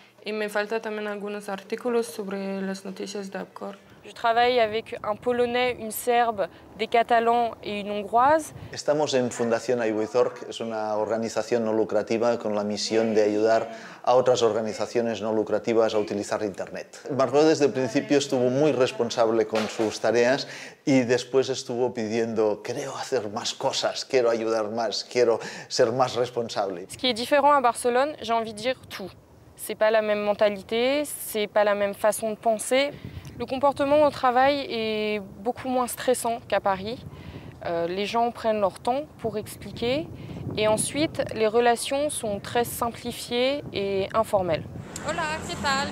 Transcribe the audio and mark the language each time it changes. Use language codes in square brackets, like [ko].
[es] Y me falta también algunos artículos sobre las noticias de Apcor. [fr] Je travaille avec un Polonais, une Serbe, des Catalans et une Hongroise. [es] Estamos en Fundación Aybuizorg, es una organización no lucrativa con la misión de ayudar a otras organizaciones no lucrativas a utilizar Internet. Margot desde el principio estuvo muy responsable con sus tareas y después estuvo pidiendo, quiero hacer más cosas, quiero ayudar más, quiero ser más responsable. [fr] Ce qui est différent à Barcelone, j'ai envie de dire tout. C'est pas la même mentalité, c'est pas la même façon de penser. Le comportement au travail est beaucoup moins stressant qu'à Paris. Les gens prennent leur temps pour expliquer et ensuite les relations sont très simplifiées et informelles. [es] Hola, ¿qué tal?